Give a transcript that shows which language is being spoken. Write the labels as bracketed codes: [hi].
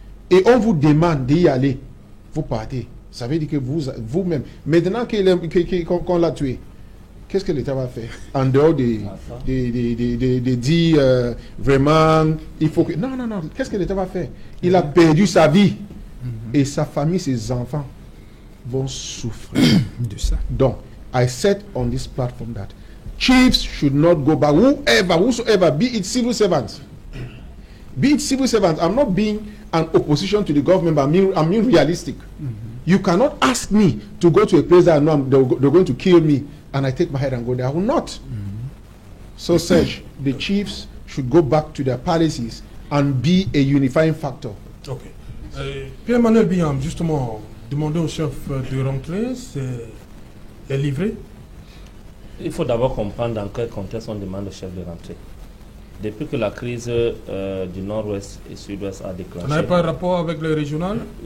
[fr] Et on vous demande d'y aller. Vous partez. Ça veut dire que vous-même, maintenant qu'on l'a tué, qu'est-ce que l'État va faire? En dehors de dire vraiment, il faut que... Non. Qu'est-ce que l'État va faire? Il a perdu sa vie. Et sa famille, ses enfants vont souffrir de ça. [en] Donc, I said on this platform that chiefs should not go back. Whosoever, be it civil servants. I'm not being an opposition to the government, but I'm being realistic. You cannot ask me to go to a place that I know they're going to kill me, and I take my head and go there. I will not. So, Serge, the chiefs should go back to their palaces and be a unifying factor. Ok. [fr] Pierre-Emmanuel Biam, justement, demander au chef de rentrer, c'est livré. Il faut d'abord comprendre dans quel contexte on demande au chef de rentrer. Depuis que la crise du nord-ouest et sud-ouest a déclenché... Ça n'a pas un rapport avec les régionales?